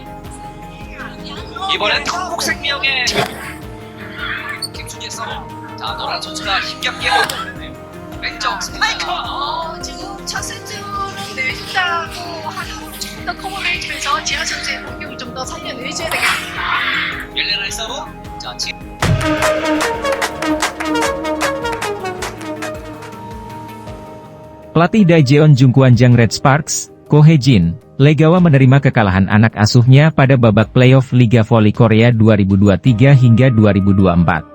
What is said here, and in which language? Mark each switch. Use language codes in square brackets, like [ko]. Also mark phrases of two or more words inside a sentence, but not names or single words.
[ko] 이번엔 동국생명의 김수지의 서브. 자 노란 선수가 힘겹게 올렸네요. 왼쪽 스파이크. 지금 첫 세트는 내준다고 하는 걸 조금 더 커버를 해주면서 지하 선수의 공격을 좀 더 살려내줘야 되겠습니다. 옐레나의 서브. 자 지금 [id] Pelatih Daejeon Jungkwanjang Red Sparks, Ko Hye-jin, Legawa menerima kekalahan anak asuhnya pada babak playoff Liga Voli Korea 2023 hingga 2024.